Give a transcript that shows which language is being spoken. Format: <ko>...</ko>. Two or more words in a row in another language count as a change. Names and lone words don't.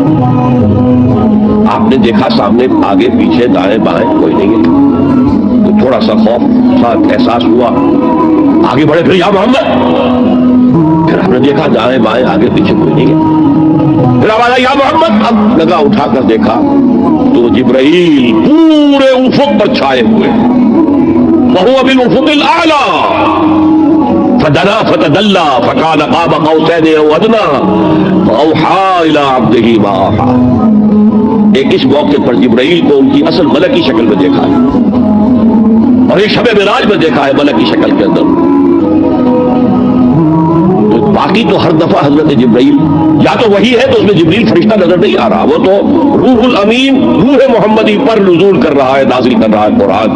<ur>آپ نے دیکھا سامنے آگے پیچھے دائیں بائیں کوئی نہیں ہے، تو تھوڑا سا خوف سا احساس ہوا، آگے بڑھے، پھر یا محمد. پھر آپ نے دیکھا دائیں بائیں آگے پیچھے کوئی نہیں ہے، پھر آواز آئی یا محمد. اب لگا اٹھا کر دیکھا تو جبرائیل پورے افق پر چھائے ہوئے,</ur> <ar>وهو بالأفق الأعلى فدنا فتدلى فكان قاب قوسين أو أدنى فأوحى إلى عبده ما أوحى.</ar> <ur>ایک اس موقع پر جبرائیل کو ان کی اصل ملکی شکل میں دیکھا ہے، اور ایک شب معراج میں دیکھا ہے ملکی شکل کے اندر. تو باقی تو ہر دفعہ حضرت جبرائیل یا تو وحی ہے تو اس میں جبریل فرشتہ نظر نہیں آ رہا، وہ تو روح الامین روح محمدی پر نزول کر رہا ہے، نازل کر رہا ہے قرآن.</ur>